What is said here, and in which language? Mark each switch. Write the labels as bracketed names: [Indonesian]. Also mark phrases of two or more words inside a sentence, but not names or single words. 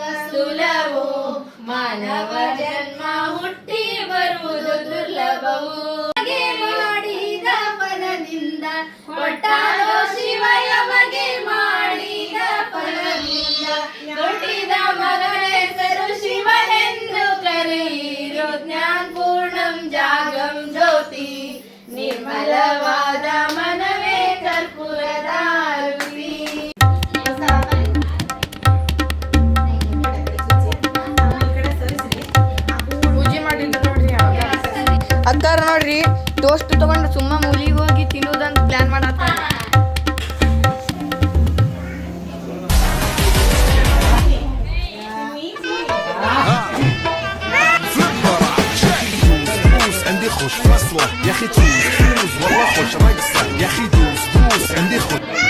[Kannada] ಸುಲಭವು ಮಾನವ ಜನ್ಮ ಹುಟ್ಟಿ ಬರುವುದು ದುರ್ಲಭವು ಹಾಗೆ ಮಾಡಿದ ಫಲದಿಂದ ಕೊಟ್ಟಾರೋ ಶಿವ ಯಮಗೆ ಮಾಡಿದ ಫಲದಿಂದ ಹುಟ್ಟಿದ ಮಗನ ಹೆಸರು ಶಿವನೆಂದು ಕರೆಯಿರೋ ಜ್ಞಾನಪೂರ್ಣಂ ಜಾಗಂ ಜ್ಯೋತಿ ನಿರ್ಮಲವಾದ ಮನವೇ ಕರ್ಪೂರದಾರುತಿ ಪೂಜೆ ಮಾಡಿಲ್ಲ ನೋಡ್ರಿ ಅಕ್ಕಾರ ನೋಡ್ರಿ ಟೋಸ್ಟ್ ತಗೊಂಡು ಸುಮ್ಮ ಮೂಲಿಗೆ ಹೋಗಿ ತಿನ್ನೋದಂತ ಪ್ಲಾನ್ ಮಾಡತ್ತ [Arabic] عندي خوش فصلة يا اخي تفوز فوز والله خوش رقصة يا اخي دوس دوس عندي خوش